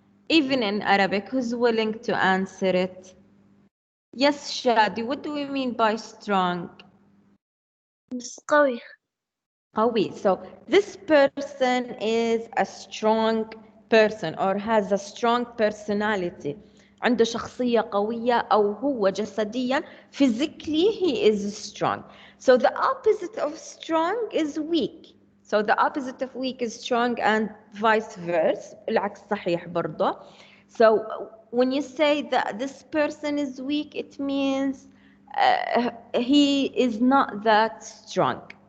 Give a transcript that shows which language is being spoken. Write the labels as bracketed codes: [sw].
[en] Even in Arabic, who's willing to answer it? Yes, Shadi, what do we mean by strong? [ar] قوي. قوي. [en] So this person is a strong person or has a strong personality. [ar] عنده شخصية قوية أو هو جسديا [en] physically he is strong. So the opposite of strong is weak. So the opposite of weak is strong and vice versa. [ar] العكس صحيح برضه. [en] So when you say that this person is weak, it means he is not that strong.